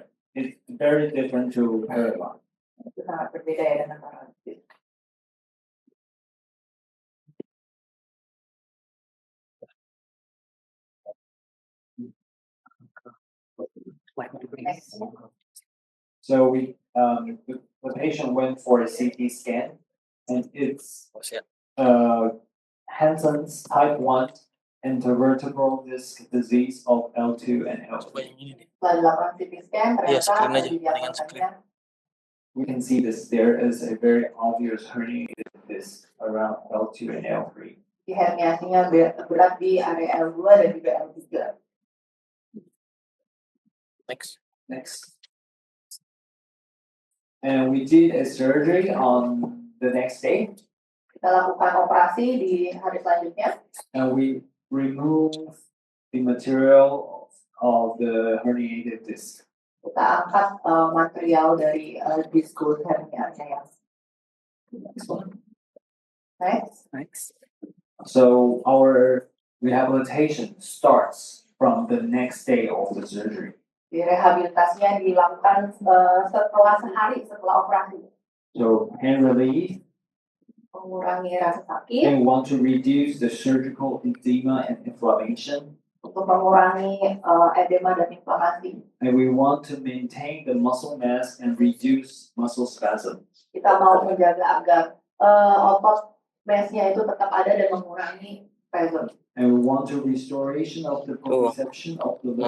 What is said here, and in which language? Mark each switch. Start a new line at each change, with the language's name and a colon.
English: It's very different to paralysis.
Indonesian: Itu sangat berbeda ya dengan paralisis.
English: So the patient went for a CT scan, and it's Hansen's type 1 intervertebral disc disease of L2 and L3.
Indonesian: Setelah dilakukan CT scan, ternyata didiagnosanya.
English: We can see this. There is a very obvious herniated disc around L2 and L3.
Indonesian: Di herniasinya berat di area L2 dan juga L3.
English: Next. And we did a surgery on the next day.
Indonesian: Kita lakukan operasi di hari selanjutnya.
English: And we remove the material of the herniated disc.
Indonesian: Kita angkat material dari diskus hernianya yang.
English: Next one. Next. So our rehabilitation starts from the next day of the surgery.
Indonesian: Rehabilitasinya dilakukan setelah sehari setelah operasi.
English: So pain relief.
Indonesian: Mengurangi rasa sakit.
English: And we want to reduce the surgical edema and inflammation.
Indonesian: Untuk mengurangi edema dan inflamasi.
English: And we want to maintain the muscle mass and reduce muscle spasm.
Indonesian: Kita mau menjaga agar otot massnya itu tetap ada dan mengurangi spasm.
English: And we want to restoration of the proprioception of the limbs.